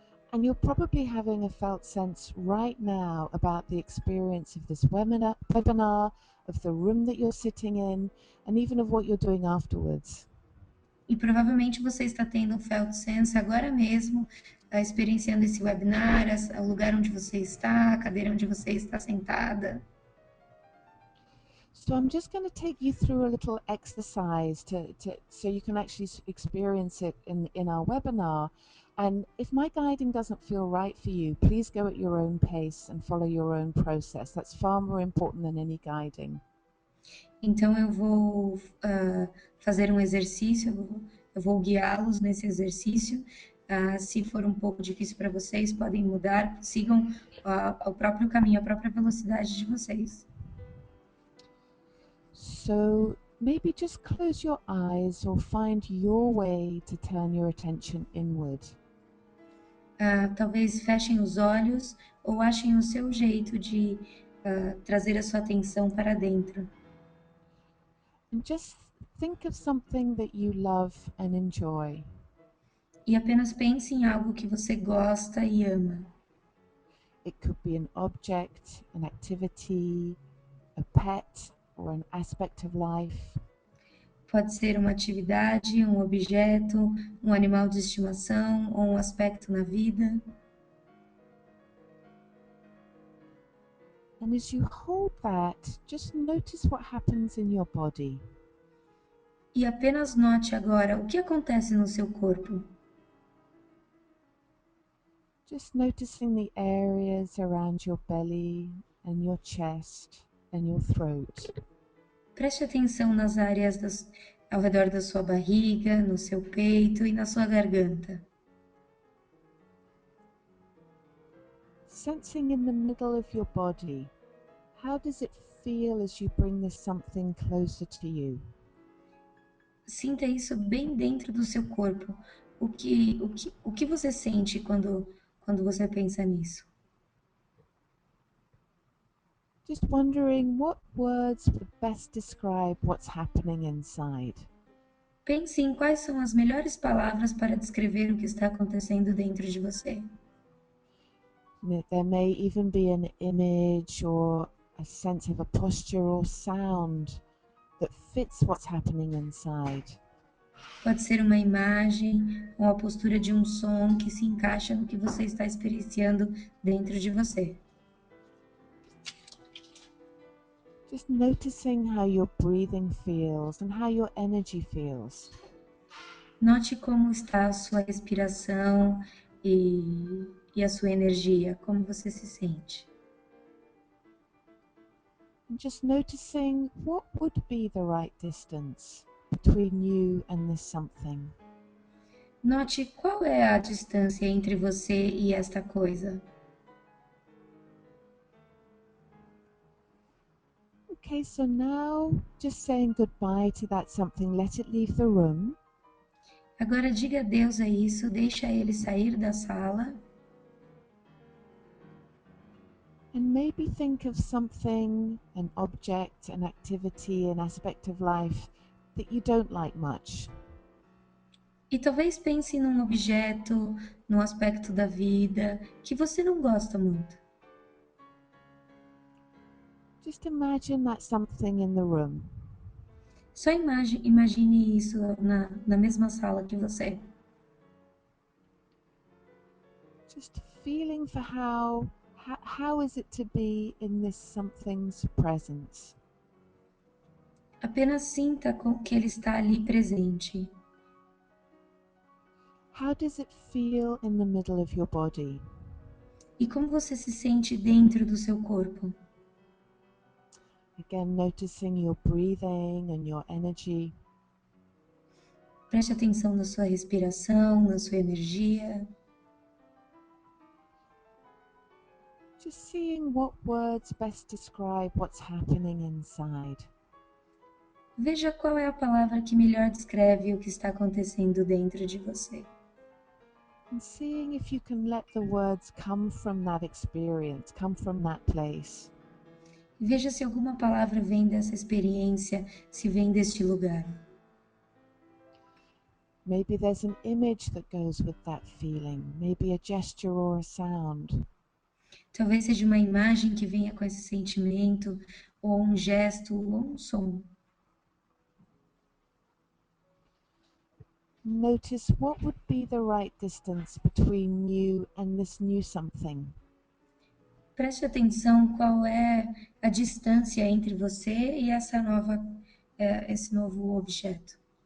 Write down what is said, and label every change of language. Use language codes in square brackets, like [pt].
[en] And you're probably having a felt sense right now about the experience of this webinar, of the room that you're sitting in, and even of what you're doing afterwards. [pt] E provavelmente você está tendo um felt sense agora mesmo, experienciando esse webinar, o lugar onde você está, a cadeira onde você está sentada. [en] So I'm just going to take you through a little exercise so you can actually experience it in our webinar. And if my guiding doesn't feel right for you, please go at your own pace and follow your own process. That's far more important than any guiding. [pt] Então eu vou fazer um exercício, eu vou guiá-los nesse exercício. Se for um pouco difícil para vocês, podem mudar, sigam o próprio caminho, a própria velocidade de vocês. [en] So maybe just close your eyes or find your way to turn your attention inward. [pt] Talvez fechem os olhos ou achem o seu jeito de trazer a sua atenção para dentro. [en] And just think of something that you love and enjoy. [pt] E apenas pense em algo que você gosta e ama. [en] It could be an object, an activity, a pet, or an aspect of life. [pt] Pode ser uma atividade, um objeto, um animal de estimação ou um aspecto na vida. [en] And as you hold that, just notice what happens in your body. [pt] E apenas note agora o que acontece no seu corpo. [en] Just noticing the areas around your belly and your chest and your throat. [pt] Preste atenção nas áreas ao redor da sua barriga, no seu peito e na sua garganta. [en] Sensing in the middle of your body, how does it feel as you bring this something closer to you? [pt] Sinta isso bem dentro do seu corpo. O que você sente quando você pensa nisso? [en] Just wondering what words would best describe what's happening inside. [pt] Pense em quais são as melhores palavras para descrever o que está acontecendo dentro de você. [en] There may even be an image or a sense of a posture or sound that fits what's happening inside. [pt] Pode ser uma imagem ou a postura de um som que se encaixa no que você está experienciando dentro de você. [en] Just noticing how your breathing feels and how your energy feels. [pt] Note como está a sua respiração e a sua energia, como você se sente. [en] And just noticing what would be the right distance between you and this something. [pt] Note qual é a distância entre você e esta coisa. [en] Okay, so now just saying goodbye to that something, let it leave the room. [pt] Agora diga adeus a isso, deixa ele sair da sala. [en] And maybe think of something, an object, an activity, an aspect of life that you don't like much. [pt] E talvez pense num objeto, num aspecto da vida que você não gosta muito. [en] Just imagine that something in the room. [pt] Só imagine isso na mesma sala que você. [en] Just feeling for how how is it to be in this something's presence? [pt] Apenas sinta que ele está ali presente. [en] How does it feel in the middle of your body? [pt] E como você se sente dentro do seu corpo? [en] Again, noticing your breathing and your energy. [pt] Preste atenção na sua respiração, na sua energia. [en] Just seeing what words best describe what's happening inside. [pt] Veja qual é a palavra que melhor descreve o que está acontecendo dentro de você. [en] And seeing if you can let the words come from that experience, come from that place. [pt] Veja se alguma palavra vem dessa experiência, se vem deste lugar. [en] Maybe there's an image that goes with that feeling, maybe a gesture or a sound. [pt] Talvez seja uma imagem que venha com esse sentimento, ou um gesto, ou um som. [en] Notice what would be the right distance between you and this new something. [pt] Preste atenção qual é a distância entre você e esse novo objeto.